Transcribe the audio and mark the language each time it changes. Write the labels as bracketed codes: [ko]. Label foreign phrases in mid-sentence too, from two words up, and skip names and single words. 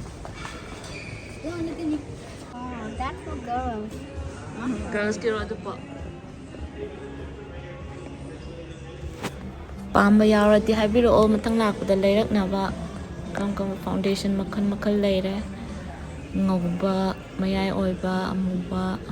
[en] Oh, that's for girls. [mni] Girls ki ro pa. Pamba yaurati habiro all matang lakpada leirakna ba. Kam foundation makhan leire. Ngauba mayai oiba amuba.